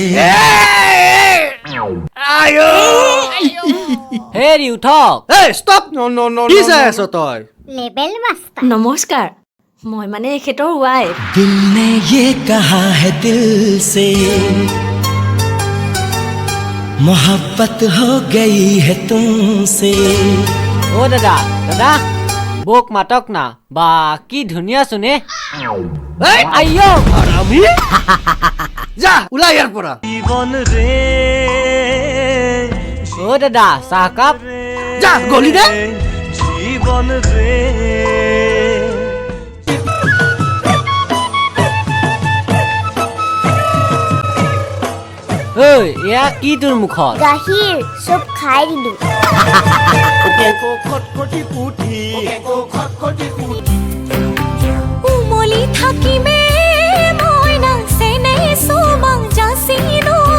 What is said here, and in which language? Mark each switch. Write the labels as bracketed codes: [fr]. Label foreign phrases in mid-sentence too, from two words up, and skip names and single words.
[as] হেৰি উঠক ষ্টপ কি চাই আছ তই নমস্কাৰ মই মানে এখেতৰ ৱাইফ [hi] दिल ने ये कहा है दिल से मोहब्बत हो गई है तुमसे [as] অ' দাদা দাদা বৌক মাতক না বা কি ধুনীয়া চোনে আইয় আমি যা ওলাই ইয়াৰ পৰা জীবন রে অ' দাদা চাহকাপ যা গলি দে জীবন রে ঐ এয়া কি তোৰ মুখত গাখীৰ চব খাই দিলো কেঁকো খটখটি পুঠি উমলি থাকিমে মই নাচেনে সোমাং জাচিনো